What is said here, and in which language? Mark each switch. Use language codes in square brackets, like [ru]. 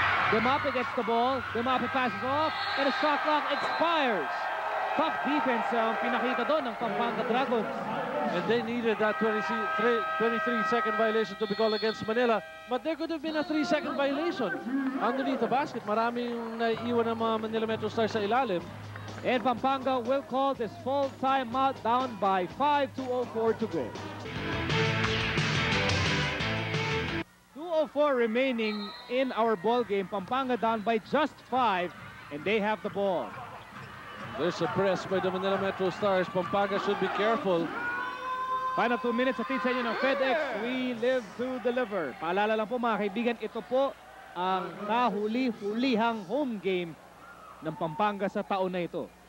[en] Demape gets the ball. Demape passes off, and the shot clock expires. Tough defense [tl] pinakita doon ng Pampanga Dragons. [en] And they needed that 23-second violation to be called against Manila. But there could have been a 3-second violation underneath the basket. [tl] Maraming naiiwan ng mga Manila Metro Stars sa ilalim. [en] And Pampanga will call this full timeout down by 5, 2:04 to go. 2:04 remaining in our ball game. Pampanga down by just 5, and they have the ball. There's a press by the Manila Metro Stars. Pampanga should be careful. Final 2 minutes [tl] atid sa inyo ng [en] FedEx. We live to deliver. [tl] Paalala lang po mga kaibigan, ito po ang kahuli-hulihang home game ng Pampanga sa taon na ito.